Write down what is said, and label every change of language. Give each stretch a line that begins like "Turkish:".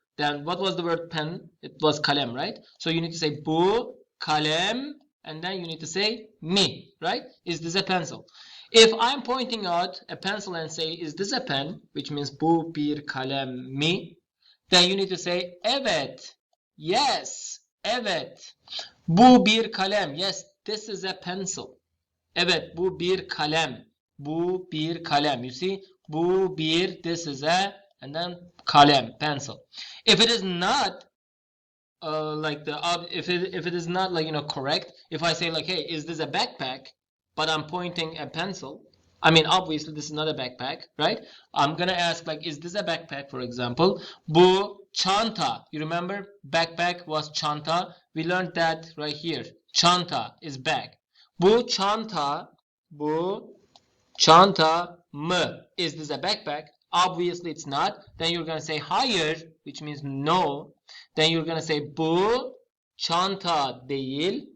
English: Then what was the word pen? It was kalem, right? So you need to say
Turkish: bu kalem,
English: and then you need to say mi, right? Is this a pencil? If I'm pointing out a pencil and say is this a pen, which means
Turkish: bu bir kalem mi,
English: then you need to say evet, yes, evet.
Turkish: Bu bir kalem,
English: yes, this is a pencil.
Turkish: Evet, bu bir kalem. Bu bir kalem.
English: You see,
Turkish: bu bir,
English: this is a, and then kalem, pencil. If it is not like the if it is not like, you know, correct, if I say like, hey, is this a backpack, but I'm pointing a pencil, I mean obviously this is not a backpack, right? I'm gonna ask like, is this a backpack, for example?
Turkish: Bu çanta.
English: You remember backpack was çanta. We learned that right here. Çanta is bag.
Turkish: Bu çanta, bu çanta mı?
English: Is this a backpack? Obviously it's not. Then you're gonna say hayır, which means no. Then you're gonna say
Turkish: bu çanta değil.